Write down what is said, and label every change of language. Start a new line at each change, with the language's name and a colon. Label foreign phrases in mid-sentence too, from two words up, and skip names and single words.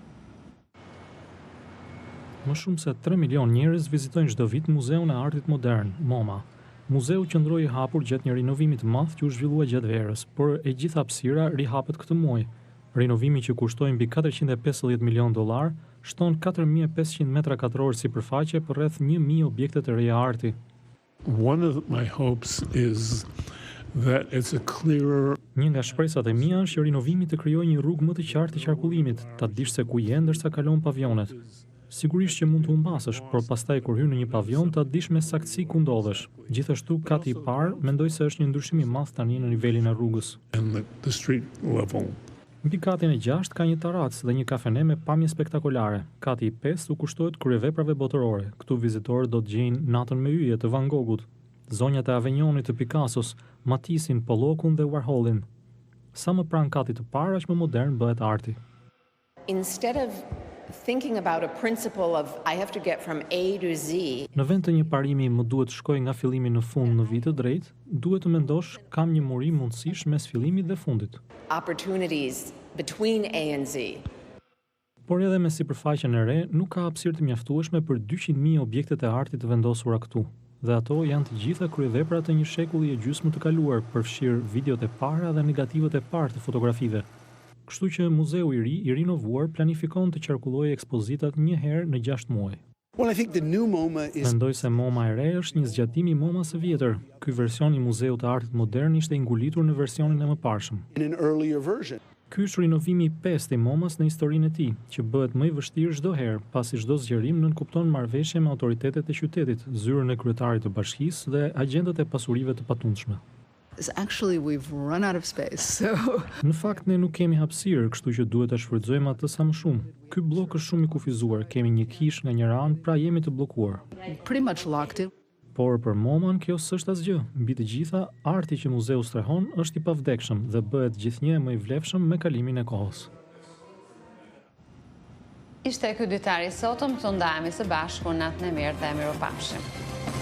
Albanian: Më shumë se 3 milion njerëz vizitojnë çdo vit Muzeun e Artit Modern, MoMA. Muzeu qëndroi i hapur gjatë një rinovimi të madh që u zhvillua gjatë verës, por e gjithë hapësira rihapet këtë muaj. Rinovimi që kushtoi mbi $450 milion shton 4500 metra katror sipërfaqe për rreth 1000 objekte të reja arti.
English: One of my hopes is that it's a clearer...
Albanian: Një nga shpresat e mia është që rinovimi të krijojë një rrugë më të qartë të qarkullimit, ta dish se ku je ndërsa kalon pavionet. Sigurisht që mund të humbasësh, por pastaj kur hyn në një pavion ta dish me saktësi ku ndodhesh. Gjithashtu, kati i parë mendoj se është një ndryshim i madh tani në nivelin e rrugës.
English: The street level.
Albanian: Mbi katin e 6 ka një tarac dhe një kafene me pamje spektakolare. Kati i 5 u kushtohet kryeveprave botërore. Këtu vizitorët do të gjejnë Natën me yje të Van Goghut, zonjat e Avenionit të Picassos, Matissin, Pollokun dhe Warholin. Sa më pranë katit të parë, aq më modern bëhet arti.
English: Instead of thinking about a principle of I have to get from A to Z.
Albanian: Në vend të një parimi më duhet të shkoj nga fillimi në fund në vit të drejtë, duhet të mendosh kam një muri mundësish mes fillimit dhe fundit.
English: Opportunities between A and Z.
Albanian: Por edhe me sipërfaqen e re, nuk ka hapësirë të mjaftueshme për 200.000 objektet e artit të vendosura këtu. Dhe ato janë të gjitha kryevepra të një shekulli e gjysmë të kaluar, përfshirë videot e para dhe negativat e parë të fotografive. Kështu që muzeu i ri, i rinovuar, planifikon të qarkullojë ekspozitat një herë në 6 muaj. Mendoj se MoMA e re është një zgjatim i MoMA së vjetër. Ky version i Muzeut të Artit Modern ishte i ngulitur në versionin e mëparshëm. Ky është rinovimi i 5 i MoMA-s në historinë e tij, që bëhet më i vështirë çdo herë, pasi çdo zgjerim nënkupton marrëveshje me autoritetet e qytetit, zyrën e kryetarit të bashkisë dhe agjentët e pasurive të patundshme.
English: Actually, we've run out of space, so...
Albanian: Në fakt, ne nuk kemi hapësirë, kështu që duhet ta shfrytëzojmë atë sa më shumë. Ky blok është shumë i kufizuar, kemi një kish nga njëra anë, pra jemi të bllokuar.
English: Pretty much locked in.
Albanian: Por për MoMA-n kjo s'është asgjë. Mbi të gjitha, arti që muzeu strehon është i pavdekshëm dhe bëhet gjithnjë më i vlefshëm me kalimin e kohës. Ishte ky ditari sotëm, të ndajemi së bashku, natën e mirë dhe mirupafshim.